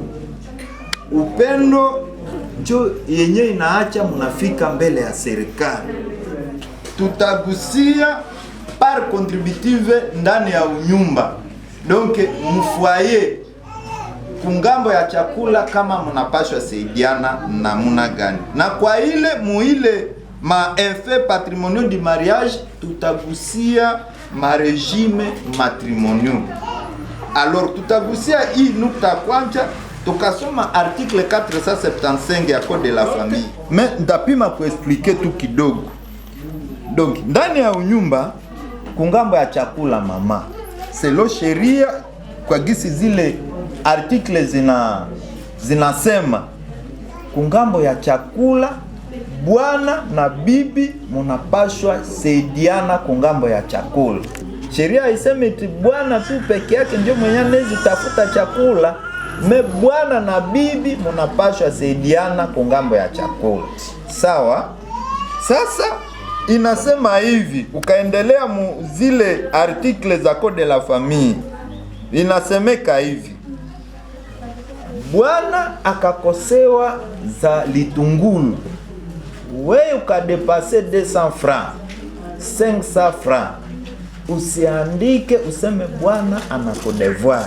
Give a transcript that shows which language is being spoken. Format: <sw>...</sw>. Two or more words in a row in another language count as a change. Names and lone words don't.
<sw>Upendo ndio yenye inaacha munafika mbele ya serikali. Tutagusia</sw> <fr>par contributive</fr> <sw>ndani ya unyumba. Donc mfoyer kungambo ya chakula kama munapashwa saidiana namuna gani. Na kwa ile muile ma</sw> <fr>effet patrimoniaux du mariage</fr> <sw>tutagusia ma</sw> <fr>régime matrimoniaux.</fr> <sw>Alors tutagusia hii nukta kwanza, tukasoma article 475 ya</sw> <fr>code de la famille.</fr> <sw>Mais ndapima kuexpliquer tu kidogo. Donc ndani ya unyumba kungambo ya chakula mama, selo sheria kwa gisi zile article zinasema kungambo ya chakula bwana na bibi munapashwa saidiana kungambo ya chakula. Sheria iseme eti bwana tu peke yake ndio mwenye anaweza tafuta chakula, me bwana na bibi munapashwa saidiana kungambo ya chakula. Sawa? Sasa inasema hivi, ukaendelea mu zile article za</sw> <fr>code de la famille.</fr> <sw>Inasemeka hivi, bwana akakosewa za litungulu, wewe ukadepase 200 francs, 500 francs, usiandike useme bwana anakodevoir.</sw>